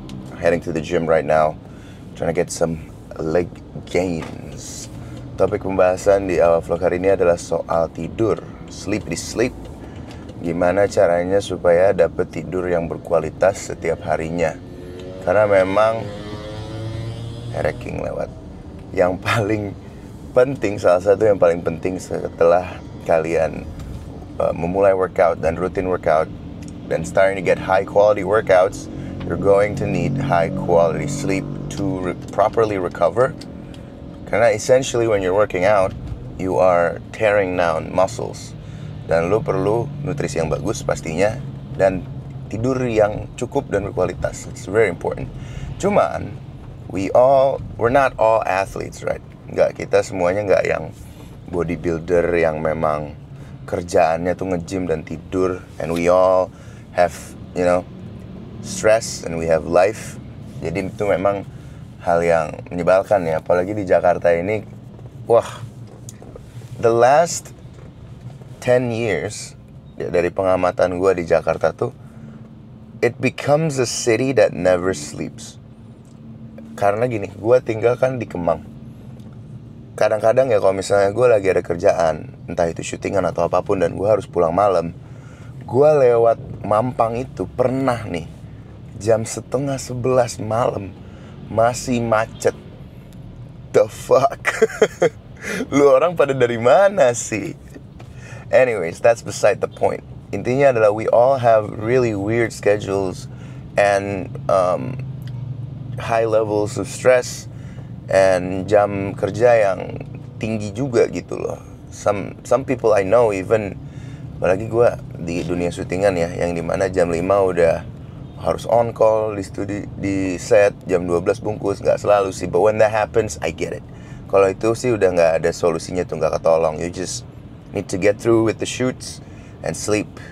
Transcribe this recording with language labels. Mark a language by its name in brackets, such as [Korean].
[English] I'm heading to the gym right now, trying to get some leg gains. [Indonesian] Topik pembahasan di awal vlog hari ini adalah soal tidur, sleep. Gimana caranya supaya dapet tidur yang berkualitas setiap harinya? Karena memang lewat. Yang paling penting, salah satu yang paling penting setelah kalian memulai workout dan rutin workout dan [English] starting to get high quality workouts, you're going to need high quality sleep to properly recover. Karena essentially when you're working out, you are tearing down muscles. [Indonesian] Dan lu perlu nutrisi yang bagus pastinya dan tidur yang cukup dan berkualitas. [English] It's very important. Cuman we're not all athletes, right? [Indonesian] Kita semuanya nggak yang bodybuilder yang memang kerjaannya tuh nge-gym dan tidur. [English] And we all have, stress and we have life. [Indonesian] Jadi itu memang hal yang menyebalkan ya. Apalagi di Jakarta ini, [English] the last 10 years [Indonesian] ya, dari pengamatan gue di Jakarta tuh, [English] it becomes a city that never sleeps. [Indonesian] Karena gini, gue tinggal kan di Kemang. Kadang-kadang ya kalau misalnya gue lagi ada kerjaan, entah itu syutingan atau apapun, dan gue harus pulang malam, gue lewat Mampang itu pernah nih jam 10:30 malam masih macet. [English] The fuck? [Indonesian] Lu orang pada dari mana sih? [English] Anyways, that's beside the point. [Indonesian] Intinya adalah [English] we all have really weird schedules and high levels of stress and [Indonesian] jam kerja yang tinggi juga gitu loh. [English] Some people I know even, [Indonesian] apalagi gue di dunia syutingan ya, yang dimana jam 5 udah harus on call di set, jam 12 bungkus. Gak selalu sih, [English] but when that happens I get it. [Indonesian] Kalau itu sih udah gak ada solusinya tuh, gak ketolong. [English] You just need to get through with the shoots and sleep.